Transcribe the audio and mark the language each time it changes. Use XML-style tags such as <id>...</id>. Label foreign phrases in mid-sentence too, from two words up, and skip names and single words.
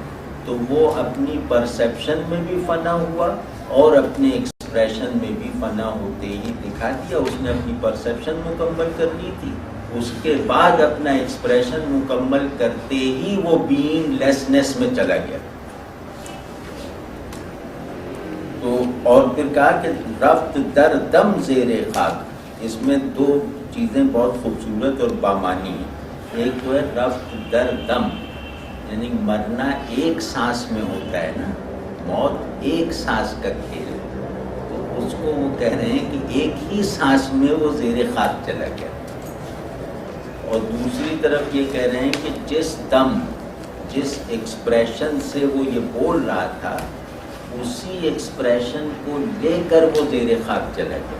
<ur>تو وہ اپنی پرسیپشن میں بھی فنا ہوا اور اپنے ایکسپریشن میں بھی فنا ہوتے ہی دکھا دیا. اس نے اپنی پرسیپشن مکمل کر لی تھی, اس کے بعد اپنا ایکسپریشن مکمل کرتے ہی وہ</ur> <en>being lessness</en> <ur>میں چلا گیا. تو اور پھر کہا کہ</ur> <fa>رفت در دم زیر خاک.</fa> <ur>اس میں دو چیزیں بہت خوبصورت اور بامانی ہیں. ایک تو ہے</ur> <fa>رفت در دم,</fa> <ur>یعنی مرنا ایک سانس میں ہوتا ہے نا, موت ایک سانس کا کھیل ہے. تو اس کو وہ کہہ رہے ہیں کہ ایک ہی سانس میں وہ زیر خاک چلا گیا. اور دوسری طرف یہ کہہ رہے ہیں کہ جس دم جس ایکسپریشن سے وہ یہ بول رہا تھا اسی ایکسپریشن کو لے کر وہ زیر خاک چلا گیا.</ur>